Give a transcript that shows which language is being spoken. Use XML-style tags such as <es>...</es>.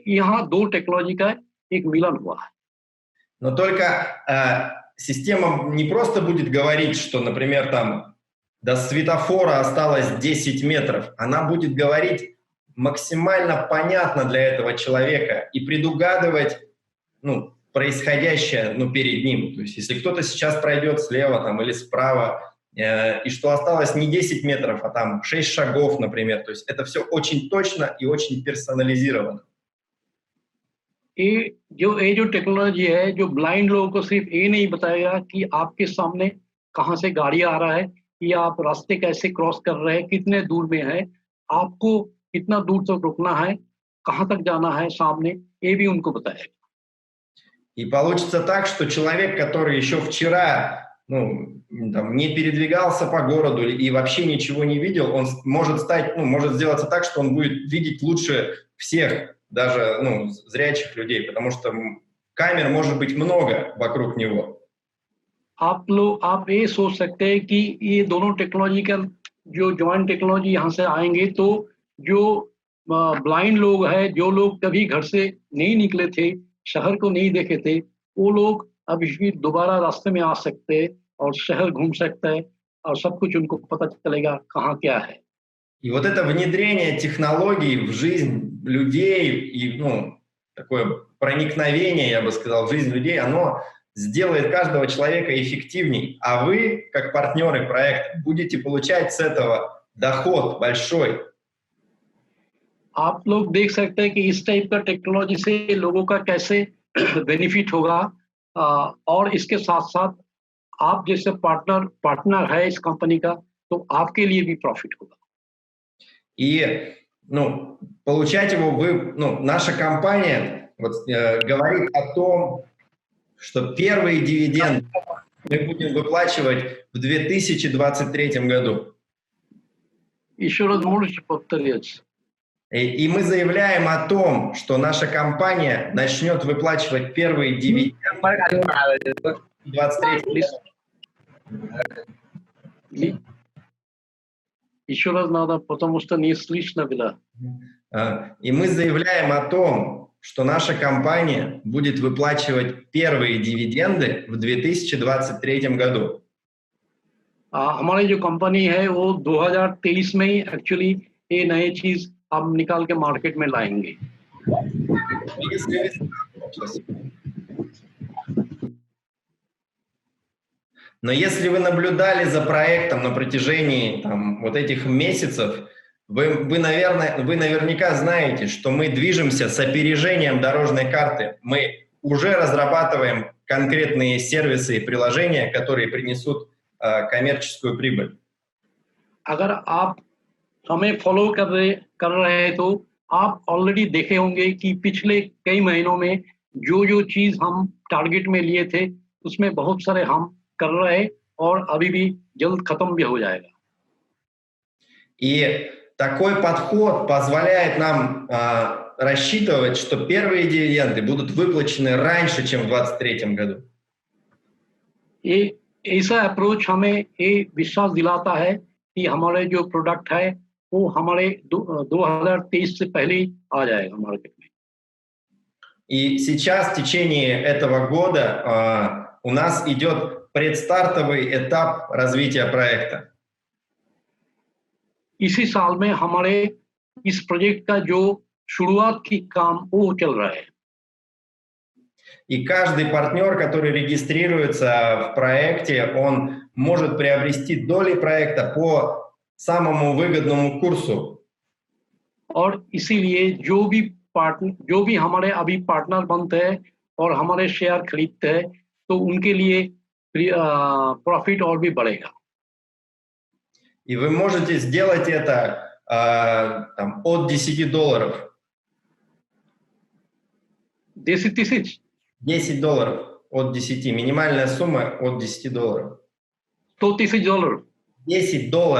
<hi>यहाँ दो टेक्नोलॉजी का एक मिलन हुआ है।</hi> <ru>Но только система не просто будет говорить, что, например, там до светофора осталось 10 метров. Она будет говорить максимально понятно для этого человека и предугадывать происходящее перед ним. То есть если кто-то сейчас пройдет слева там, или справа, и что осталось не 10 метров, а там 6 шагов, например. То есть это все очень точно и очень персонализировано.</ru> <hi>ये जो टेक्नोलॉजी है, जो ब्लाइंड लोगों को सिर्फ ये नहीं बताएगा कि आपके सामने कहाँ से गाड़ी आ रहा है या आप रास्ते कैसे क्रॉस कर रहे हैं, कितने दूर में है, आपको कितना दूर तक रुकना है, कहाँ तक जाना है सामने, ये भी उनको बताएगा।</hi> <ru>И получится так, что человек, который еще вчера там, не передвигался по городу и вообще ничего не видел, он может стать, может сделаться так, что он будет видеть лучше всех, даже зрячих людей, потому что камер может быть много вокруг него.</ru> <hi>आप ये सोच सकते हैं कि ये दोनों टेक्नोलॉजिकल जो जॉइंट टेक्नोलॉजी यहाँ से आएंगे तो जो ब्लाइंड लोग हैं, जो लोग कभी घर से नहीं निकले थे, शहर को नहीं देखे थे, वो लोग अब भी दोबारा रास्ते में आ सकते हैं और शहर घूम सकते हैं और सब कुछ उनको पता चलेगा कहाँ क्या है।</hi> <ru>И вот это внедрение технологий в жизнь людей и такое проникновение, я бы сказал, в жизнь людей, оно сделает каждого человека эффективней, а вы, как партнеры проекта, будете получать с этого доход большой.</ru> <hi>आप लोग देख सकते हैं कि इस टाइप का टेक्नोलॉजी से लोगों का कैसे बेनिफिट होगा और इसके साथ साथ आप जैसे पार्टनर है इस कंपनी का तो आपके लिए भी प्रॉफिट होगा।</hi> <ru>И получать его наша компания говорит о том, что первые дивиденды мы будем выплачивать в 2023 году. Еще раз можете повторить? И мы заявляем о том, что наша компания начнет выплачивать первые дивиденды в 2023 году. Еще раз надо, потому что не слышно было. И мы заявляем о том, что наша компания будет выплачивать первые дивиденды в 2023 году.</ru> <hi>हमारी जो कंपनी है वो 2023 में ही एक्चुअली ये नई चीज हम निकाल के मार्केट में लाएंगे।</hi> <ru>Но если вы наблюдали за проектом на протяжении вот этих месяцев, вы наверняка знаете, что мы движемся с опережением дорожной карты. Мы уже разрабатываем конкретные сервисы и приложения, которые принесут коммерческую прибыль.</ru> <hi>अगर आप हमें फॉलो कर रहे हैं तो आप ऑलरेडी देखे होंगे कि पिछले कई महीनों में जो चीज हम टारगेट में लिए थे उसमें बहुत सारे हम कर रहे हैं और अभी भी जल्द खत्म भी हो जाएगा।</hi> <ru>И такой подход позволяет нам рассчитывать, что первые дивиденды будут выплачены раньше, чем в 2023 году.</ru> <hi>ऐसा अप्रोच हमें ये विश्वास दिलाता है कि हमारे जो प्रोडक्ट है वो हमारे 2023 से पहले ही आ जाएगा मार्केट में।</hi> <ru>И сейчас, в течение этого года, у нас идет предстартовый этап развития проекта.</ru> <hi>इसी साल में हमारे इस प्रोजेक्ट का जो शुरुआत की काम वो चल रहा है।</hi> <ru>И каждый партнер, который регистрируется в проекте, он может приобрести доли проекта по самому выгодному курсу.</ru> <hi>और इसीलिए जो भी हमारे अभी पार्टनर बनते हैं और हमारे शेयर खरीदते हैं तो उनके लिए प्रॉफिट और भी बढ़ेगा।</hi> <ru>И вы можете сделать это от $10. 10 тысяч? $10 от 10. Минимальная сумма от $10. $100,000? $10.</ru>